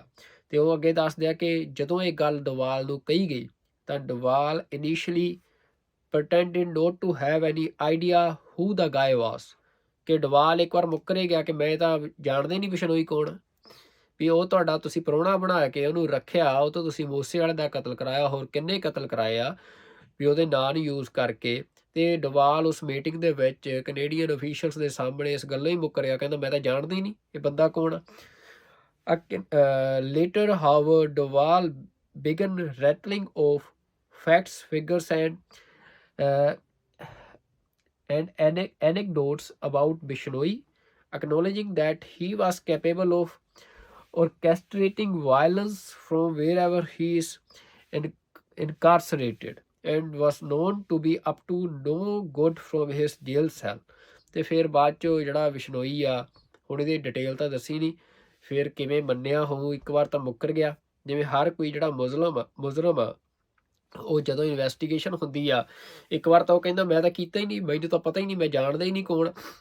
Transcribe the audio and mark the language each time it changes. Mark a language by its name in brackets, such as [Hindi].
[Punjabi] ਅਤੇ ਉਹ ਅੱਗੇ ਦੱਸਦੇ ਆ ਕਿ ਜਦੋਂ ਇਹ ਗੱਲ ਡੋਵਾਲ ਨੂੰ ਕਹੀ ਗਈ ਤਾਂ Doval initially [English] pretended not to have any idea who the guy was, [Punjabi] ਕਿ ਡੋਵਾਲ ਇੱਕ ਵਾਰ ਮੁੱਕਰੇ ਗਿਆ ਕਿ ਮੈਂ ਤਾਂ ਜਾਣਦੇ ਨਹੀਂ ਬਿਸ਼ਨੋਈ ਕੌਣ, ਵੀ ਉਹ ਤੁਹਾਡਾ ਤੁਸੀਂ ਪ੍ਰਾਹੁਣਾ ਬਣਾ ਕੇ ਉਹਨੂੰ ਰੱਖਿਆ, ਉਹ ਤੋਂ ਤੁਸੀਂ ਮੂਸੇਵਾਲੇ ਦਾ ਕਤਲ ਕਰਾਇਆ, ਹੋਰ ਕਿੰਨੇ ਕਤਲ ਕਰਾਏ ਆ, ਵੀ ਉਹਦੇ ਨਾਂ ਨੂੰ ਯੂਜ਼ ਕਰਕੇ। ਅਤੇ ਡੋਵਾਲ ਉਸ ਮੀਟਿੰਗ ਦੇ ਵਿੱਚ ਕੈਨੇਡੀਅਨ ਅਫੀਸ਼ੀਅਲਸ ਦੇ ਸਾਹਮਣੇ ਇਸ ਗੱਲੋਂ ਹੀ ਮੁੱਕਰਿਆ, ਕਹਿੰਦਾ ਮੈਂ ਤਾਂ ਜਾਣਦਾ ਹੀ ਨਹੀਂ ਇਹ ਬੰਦਾ ਕੌਣ ਆ। [English] Later Howard Doval began rattling off facts, figures, and anecdotes about Bishnoi, acknowledging that he was capable of orchestrating violence from wherever he is incarcerated and was known to be up to no good from his jail cell। [Punjabi] ਅਤੇ ਫਿਰ ਬਾਅਦ 'ਚੋਂ ਜਿਹੜਾ ਬਿਸ਼ਨੋਈ ਆ ਹੁਣ ਇਹਦੀ detail ਤਾਂ ਦੱਸੀ ਨਹੀਂ, ਫਿਰ ਕਿਵੇਂ ਮੰਨਿਆ ਹੋਊ, ਇੱਕ ਵਾਰ ਤਾਂ ਮੁੱਕਰ ਗਿਆ। ਜਿਵੇਂ ਹਰ ਕੋਈ ਜਿਹੜਾ ਮੁਜਰਮ ਆ ਉਹ ਜਦੋਂ ਇਨਵੈਸਟੀਗੇਸ਼ਨ ਹੁੰਦੀ ਆ ਇੱਕ ਵਾਰ ਤਾਂ ਉਹ ਕਹਿੰਦਾ ਮੈਂ ਤਾਂ ਕੀਤਾ ਹੀ ਨਹੀਂ, ਮੈਨੂੰ ਤਾਂ ਪਤਾ ਹੀ ਨਹੀਂ, ਮੈਂ ਜਾਣਦਾ ਹੀ ਨਹੀਂ ਕੌਣ।